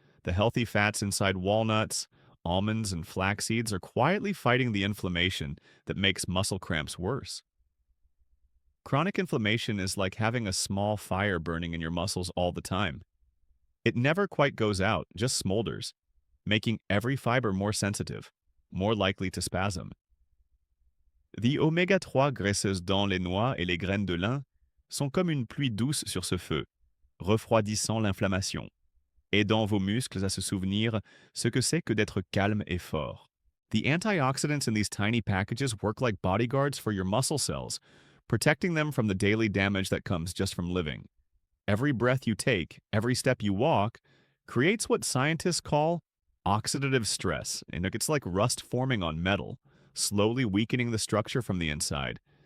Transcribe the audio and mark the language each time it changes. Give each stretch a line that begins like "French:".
English: The healthy fats inside walnuts, almonds, and flax seeds are quietly fighting the inflammation that makes muscle cramps worse. Chronic inflammation is like having a small fire burning in your muscles all the time. It never quite goes out, just smolders, making every fiber more sensitive, more likely to spasm.
French: The oméga-3 graisseuses dans les noix et les graines de lin sont comme une pluie douce sur ce feu, refroidissant l'inflammation, aidant vos muscles à se souvenir ce que c'est que d'être calme et fort.
English: The antioxidants in these tiny packages work like bodyguards for your muscle cells, protecting them from the daily damage that comes just from living. Every breath you take, every step you walk, creates what scientists call oxidative stress, and it's like rust forming on metal, slowly weakening the structure from the inside.